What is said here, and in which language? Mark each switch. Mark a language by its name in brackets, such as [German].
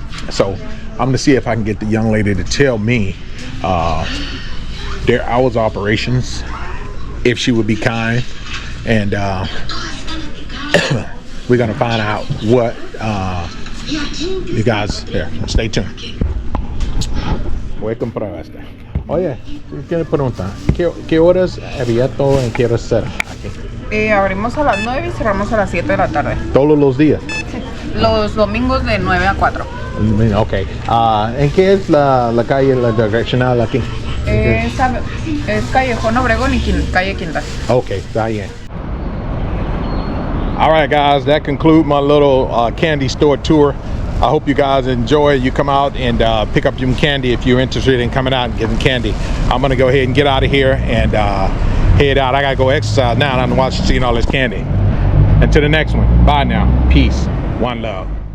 [English] So I'm gonna see if I can get the young lady to tell me their hours of operations, if she would be kind, and we're gonna find out what you guys here. Stay tuned. [Spanish] Voy a comprar esta. Oye, quiero preguntar, ¿qué horas abierto en quiero ser aquí? Abrimos a las 9 y cerramos a las 7 de la tarde. Todos los días. Sí. Los domingos de 9 a 4. Okay. ¿En qué es la calle, la direccional aquí? Es Callejón, Obregón y calle Quinta. Okay, está bien. [English] All right, guys, that concludes my little candy store tour. I hope you guys enjoy. You come out and pick up some candy if you're interested in coming out and getting candy. I'm gonna go ahead and get out of here and head out. I gotta go exercise now, and I'm watching, seeing all this candy. Until the next one, bye now. Peace. One love.